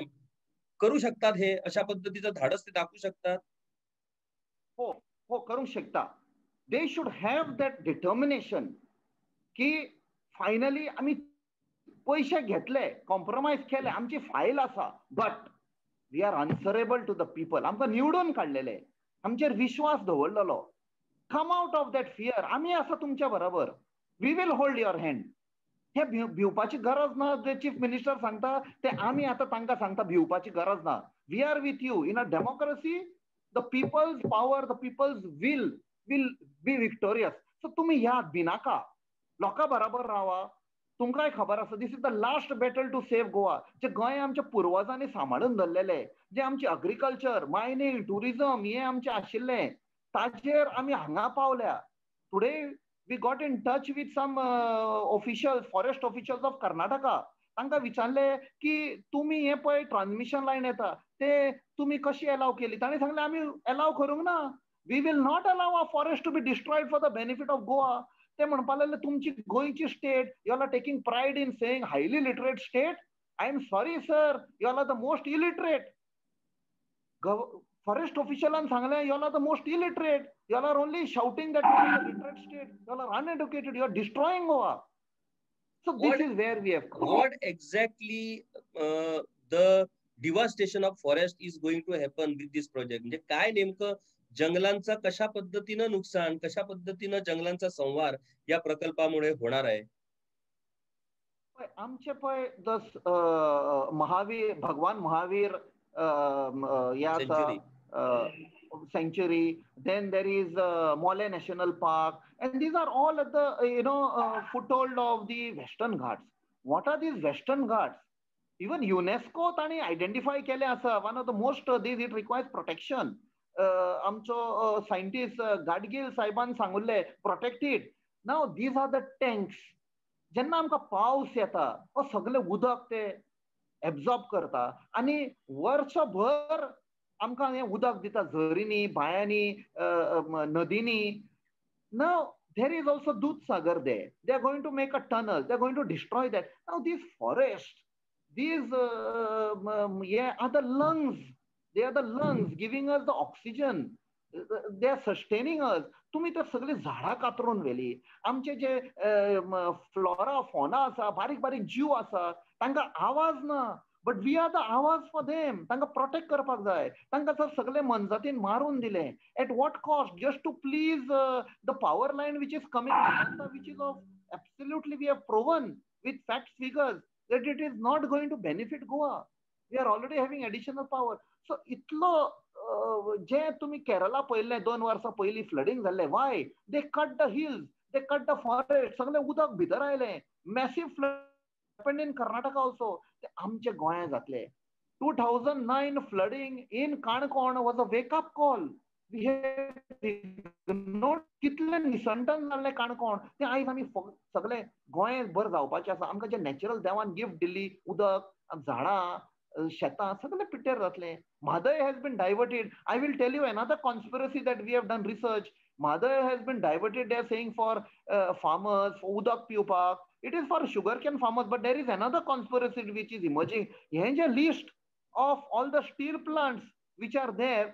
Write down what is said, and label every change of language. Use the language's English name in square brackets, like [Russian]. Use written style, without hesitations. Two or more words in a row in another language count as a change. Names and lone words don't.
[Marathi] करू शकतात हे, अशा पद्धतीचं धाडस ते दाखवू शकतात. हो हो करू शकता. [English] They should have that determination [Marathi] की फायनली आम्ही पैसे घेतले, कॉम्प्रोमाइज केले, आमची फाईल असा, [English] But we are answerable to the people. [Konkani] आमकां निवडून काडलेले, आमचेर विश्वास दवरलेलो. [English] Come out of that fear. [Konkani] आम्ही आसा तुमच्या बरोबर, [English] we will hold your hand. [Konkani] हे भिवपाची गरज ना. जे [English] chief minister [Konkani] सांगता ते आम्ही आता तांकां सांगता भिवपाची गरज ना. [English] We are with you. In a democracy the people's power, the people's will be victorious. [Konkani] सो तुम्ही याद भिनाका, लोकां बरोबर रावा. तुमकांय खबर आसा, [English] this is the last battle to save Goa. [Konkani] जे गोंय आमच्या पुर्वजांनी सांबाळून धरलेले, जे आमचे [English] agriculture, mining, tourism [Konkani] हे आमचे आशिल्ले, ताचेर आमी हांगा पावल्या. [English] Today we got in touch with some officials, forest officials of Karnataka. [Konkani] तांकां विचारले की तुम्ही हे पळय [English] transmission line [Konkani] येता ते तुम्ही कशी अलाव केली. तांणी सांगले आमी अलाव करूंक ना. [English] We will not allow a forest to be destroyed for the benefit of Goa. [Konkani] ते म्हणपाक लागले तुमची गोंयची स्टेट, [English] You are taking pride in saying highly literate state. I am sorry sir, you are the most illiterate. [Konkani] फॉरेस्ट ऑफिशियलान सांगले [English] you are the most illiterate. You all are only shouting that you are a literate state. You all are uneducated. You are destroying Goa. So this is where we have come. What exactly the devastation of forest is going to happen with this project? [Marathi] म्हणजे काय नेमकं जंगलांचा कशा पद्धतीनं नुकसान, कशा पद्धतीनं जंगलांचा संहार या प्रकल्पामुळे होणार आहे? [Konkani] आमचे पय महावीर, भगवान महावीर या [English] sanctuary, then there is Mole National Park, and these are all at the foothold of the Western Ghats. What are these Western Ghats? [Konkani] Even UNESCO tani identify केले असा. [English] One of the most these it requires protection. [Konkani] आमचो scientist Gadgil साहेबान सांगुल्ले [English] protect it. Now these are the tanks. [Konkani] जेन्ना आमकां पावस येता हो सगळे उदक ते एब्झॉर्ब करता आणि वर्षभर आमकां हे उदक दिता झरींनी, बायांनी, नदींनी. [English] नाव there is also Dudhsagar there. They are going to make a tunnel. They are going to destroy that. Now these forests, these are the lungs. They are the lungs giving us the oxygen. They are sustaining us. [Konkani] तुम्ही तर सगळे झाडां कातरून व्हेली. आमचे जे [English] flora fauna [Konkani] आसा, बारीक बारीक जीव आसा, तांकां आवाज ना. [English] But we are the आवाज for them. [Konkani] तांकां प्रोटेक्ट करपाक जाय. तांकां तर सगळे मनजातीन मारून दिले. [English] At what cost? Just to please the power line which is coming, which is of absolutely we have proven with facts, figures that it is not going to benefit Goa. We are already having additional power. [Konkani] So इतलो जे तुम्ही केरला पळयल्लें 2 वर्सां पयलीं फ्लडिंग जाल्लें. [English] Why? They cut the hills, they cut the forest. [Konkani] सगळे उदक भितर आयलें. [English] Massive flood happened in Karnataka also. [Konkani] ते आमचे गोंया जातले. [English] 2009 flooding in Kankon was a wake up call. We have ignored [Konkani] कितले निसंटन जाल्ले काणकोण. ते आयज आमी सगळे गोंय भर जावपाचें आसा. आमकां जे नॅचरल देवान गिफ्ट दिल्ली, उदक, झाडां, शेतां सगळे पिड्ड्यार जातले. [English] Madai has been diverted. I will tell you another conspiracy that we have done research. Madai has been diverted, they are saying, for farmers, for udak piupak. It is for sugarcane farmers, but there is another conspiracy which is emerging. Here is a list of all the steel plants which are there.